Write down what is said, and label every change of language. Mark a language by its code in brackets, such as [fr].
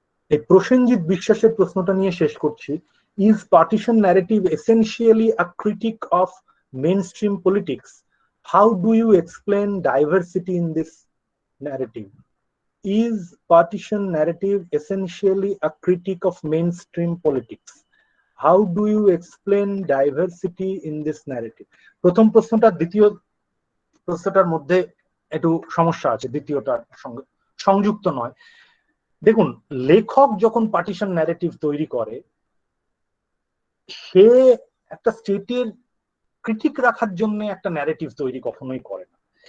[bn] এই প্রসেনজিৎ বিশ্বাসের প্রশ্নটা নিয়ে শেষ করছি। [en] Is partition narrative essentially a critique of mainstream politics? How do you explain diversity in this narrative? Is partition narrative essentially a critique of mainstream politics? How do you explain diversity in this narrative? [bn] প্রথম প্রশ্নটা দ্বিতীয় প্রশ্নটার মধ্যে একটু সমস্যা আছে, দ্বিতীয়টার সঙ্গে সংযুক্ত নয়। দেখুন, লেখক যখন পার্টিশন ন্যারেটিভ তৈরি করে, সে একটা স্টেটের ক্রিটিক রাখার জন্য একটা ন্যারেটিভ তৈরি কখনোই করে না।